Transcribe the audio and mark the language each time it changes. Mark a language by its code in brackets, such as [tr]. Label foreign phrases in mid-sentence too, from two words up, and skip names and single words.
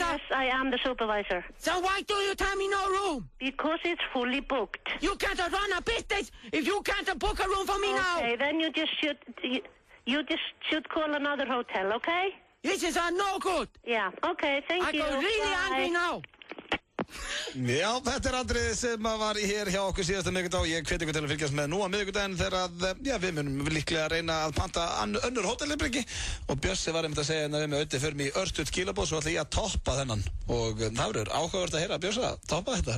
[en] Yes, I am the supervisor. So why do you tell me no room? Because it's fully booked. You can't run a business if you can't book a room for me now. Okay, then you just should call another hotel, okay? This is no good. Yeah, okay, thank you. I go really angry now. [is] Já, þetta atriðið sem var hér hjá okkur síðasta miðvikudag og ég hveti ykkur til að fylgjast með nú á miðvikudaginn þegar að, við munum líklega reyna að panta önnur hótelherbergi og Bjössi var einmitt að segja við með Öddi fyrir mig örstuð skilabóð svo ætla ég að toppa þennan og það verður áhugavert að heyra Bjössi að toppa þetta.